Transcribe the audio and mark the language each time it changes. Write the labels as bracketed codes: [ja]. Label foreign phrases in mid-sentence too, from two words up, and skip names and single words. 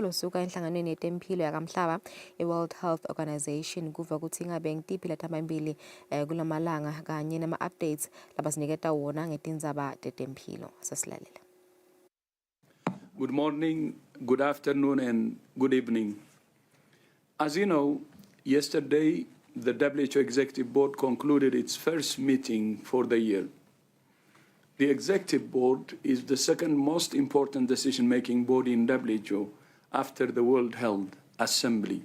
[ss] losuka enhlanganweni yetempilo yakamhlaba World Health Organization kuva ukuthi ngabe ngitiphi lathamba mbili kulamalanga kanye nama updates labasiniketa wona ngetindzaba tetempilo. Sasilalela. [en] Good morning, good afternoon and good evening. As you know, yesterday the WHO Executive Board concluded its first meeting for the year. The Executive Board is the second most important decision-making body in WHO after the World Health Assembly.